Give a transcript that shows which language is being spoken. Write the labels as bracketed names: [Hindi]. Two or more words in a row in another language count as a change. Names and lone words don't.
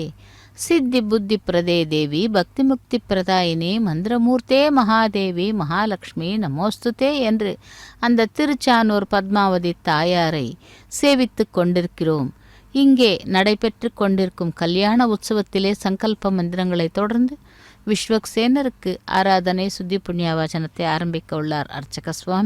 [Sanskrit] सिद्धि बुद्धि प्रदे देवी भक्ति मुक्ति प्रदायिनी मंद्रमूर्ते महादेवी महालक्ष्मी நமோஸ்துதே [Tamil] என்று அந்த திருச்சானூர் பத்மாவதி தாயாரை சேவித்துக் கொண்டிருக்கிறோம். இங்கே நடைபெற்று கொண்டிருக்கும் கல்யாண உற்சவத்திலே சங்கல்ப மந்திரங்களை தொடர்ந்து விஸ்வக்சேனருக்கு ஆராதனை சுத்தி புண்ணியவாச்சனத்தை ஆரம்பிக்க உள்ளார் அர்ச்சக சுவாமி.